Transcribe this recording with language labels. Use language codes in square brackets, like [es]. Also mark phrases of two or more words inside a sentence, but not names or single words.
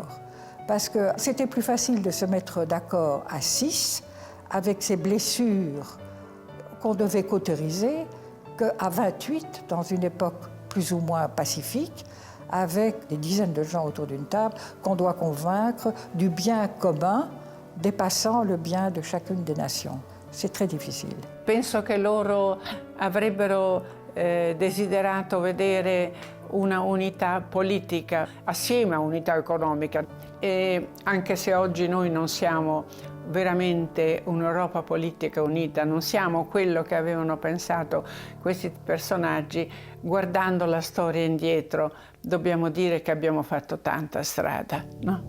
[fr] Parce que c'était plus facile de se mettre d'accord à 6, avec ces blessures qu'on devait cautériser, qu'à 28, dans une époque plus ou moins pacifique, avec des dizaines de gens autour d'une table qu'on doit convaincre du bien commun dépassant le bien de chacune des nations. C'est très difficile. [it] Penso che loro avrebbero desiderato vedere una unità politica assieme a unità economica. E anche se oggi noi non siamo veramente un'Europa politica unita, non siamo quello che avevano pensato questi personaggi, guardando la storia indietro dobbiamo dire che abbiamo fatto tanta strada, no?